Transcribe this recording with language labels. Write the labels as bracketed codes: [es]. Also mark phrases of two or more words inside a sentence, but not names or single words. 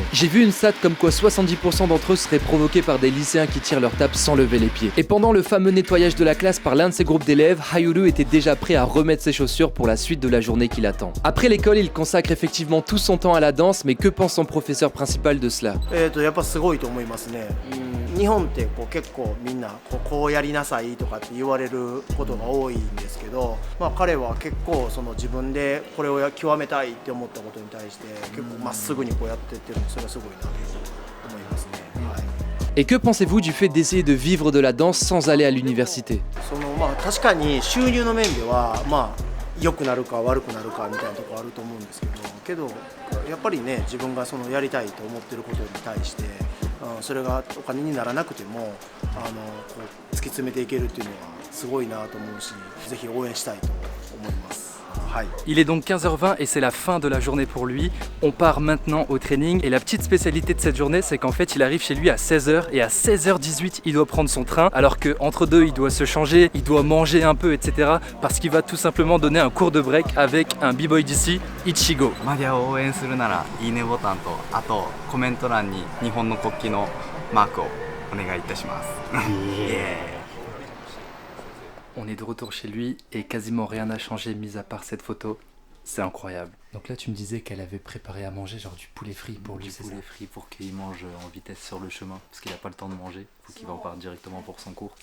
[fr] J'ai vu une stat comme quoi 70% d'entre eux seraient provoqués par des lycéens qui tirent leur table sans lever les pieds. Et pendant le fameux nettoyage de la classe par l'un de ces groupes d'élèves, Hayuru était déjà prêt à remettre ses chaussures pour la suite de la journée qui l'attend. Après l'école, il consacre effectivement tout son temps à la danse, mais que pense son professeur principal de cela? [ja] やっぱすごいと思いますね。日本ってこう結構みんなこうやりなさいとかって言われることが多いんですけど、まあ彼は結構その自分でこれを極めたいって思ったことに対して結構まっすぐにこうやってってるのそれはすごいなと思いますね。はい。 [fr] Et que pensez-vous du fait d'essayer de vivre de la danse sans aller à l'université? [ja] そのまあ確かに収入の面ではまあ良くなるか悪くなるかみたいなところあると思うんですけどやっぱりね自分がそのやりたいと思ってることに対して、それがお金にならなくてもこう突き詰めていけるっていうのはすごいなと思うし、ぜひ応援したいと思います。 [fr] Il est donc 15h20 et c'est la fin de la journée pour lui. On part maintenant au training et la petite spécialité de cette journée c'est qu'en fait il arrive chez lui à 16h et à 16h18 il doit prendre son train alors qu'entre deux il doit se changer, il doit manger un peu etc. parce qu'il va tout simplement donner un cours de break avec un b-boy d'ici, Ichigo. [ja] マリアを応援するならいいねボタンとあとコメント欄に日本の国旗のマークをお願いいたします。 [fr] On est de retour chez lui et quasiment rien n'a changé mis à part cette photo. C'est incroyable. Donc là, tu me disais qu'elle avait préparé à manger genre du poulet frit pour lui, Du poulet frit pour qu'il mange en vitesse sur le chemin, parce qu'il n'a pas le temps de manger, faut qu'il reparte directement pour son cours.